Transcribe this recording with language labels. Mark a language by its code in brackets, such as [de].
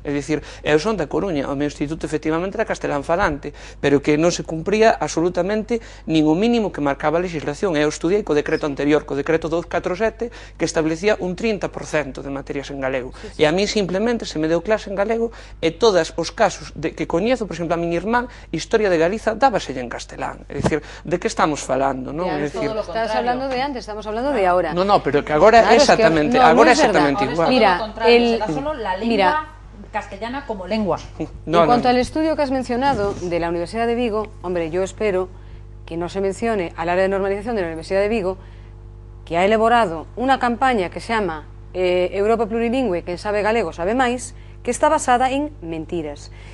[gl] É dicir, eu son da Coruña, o meu instituto efectivamente era castelán falante, pero que non se cumpría absolutamente nin o mínimo que marcaba a legislación. Eu estudiei co decreto anterior, co decreto 247, que establecía un 30% de materias en galego. E a mí simplemente se me deu clase en galego, e todos os casos que coñezo, por exemplo, a miña irmán, Historia de Galiza, dábaselle en castelán. É dicir, de que estamos falando, non? [es] Estás hablando de antes, estamos hablando de ahora. [gl] No, pero que agora é exactamente igual. Mira, [es] solo la lengua castellana como lengua. En cuanto al estudio que has mencionado de la Universidad de Vigo, hombre, yo espero que no se mencione al área de normalización de la Universidad de Vigo, que ha elaborado una campaña que se llama Europa Plurilingüe, [gl] quen sabe galego sabe máis, [es] que está basada en mentiras.